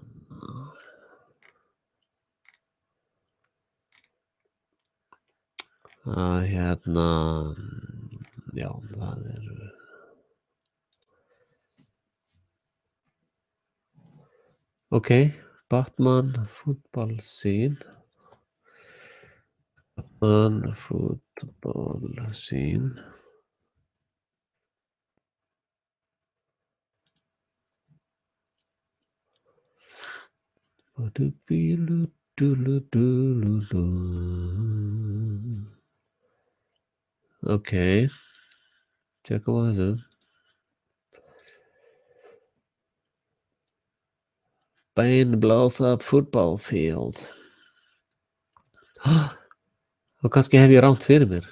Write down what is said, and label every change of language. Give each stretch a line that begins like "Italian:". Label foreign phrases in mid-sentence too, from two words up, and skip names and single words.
Icelandic: Já, það ok, Batman
English: football scene. Batman football scene.
Icelandic: Ok, tjekkum á þessu.
English: Bane blows up football field.
Icelandic: Og kannski hef ég rangt fyrir mér.